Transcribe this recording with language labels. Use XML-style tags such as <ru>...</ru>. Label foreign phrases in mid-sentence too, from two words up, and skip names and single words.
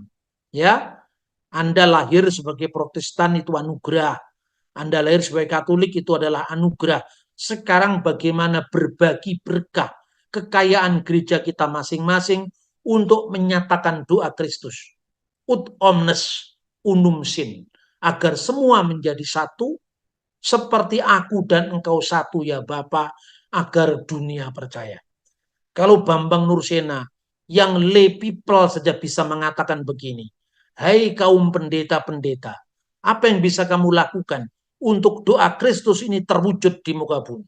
<id>Ya, Anda lahir sebagai Protestan itu anugerah. Anda lahir sebagai Katolik itu adalah anugerah. Sekarang bagaimana berbagi berkah kekayaan gereja kita masing-masing untuk menyatakan doa Kristus.</id> <la>Ut omnes unum sin.</la> <id>Agar semua menjadi satu, seperti aku dan engkau satu ya Bapa, agar dunia percaya. Kalau Bambang Nursena yang</id> <en>lay people</en> <id>saja bisa mengatakan begini, hai kaum pendeta-pendeta, apa yang bisa kamu lakukan untuk doa Kristus ini terwujud di muka bumi?</id>